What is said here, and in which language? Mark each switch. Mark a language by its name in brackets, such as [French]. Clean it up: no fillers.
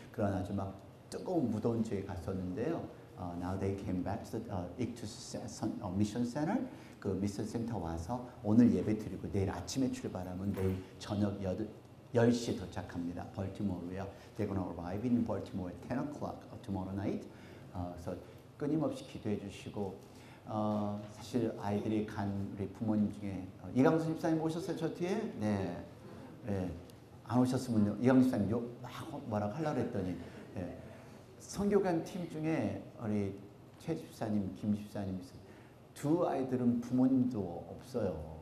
[Korean] 그런 아주 막 뜨거운 무더운 지역에 갔었는데요. [English] Now they came back to Ictus Mission Center. [Korean] 그 미션 센터 와서 오늘 예배 드리고 내일 아침에 출발하면 내일 저녁 10시에 도착합니다. 벌티모어로요. [English] They're going to arrive in Baltimore at 10 o'clock tomorrow night. [Korean] 그래서 끊임없이 기도해 주시고 사실 아이들이 간 우리 부모님 중에 이강수 집사님 오셨어요? 저 뒤에? 네. 네. 안 오셨으면요. 이강수 집사님 막 뭐라고 하려고 했더니 네. 선교관 팀 중에 우리 최 집사님, 김 집사님 두 아이들은 부모님도 없어요.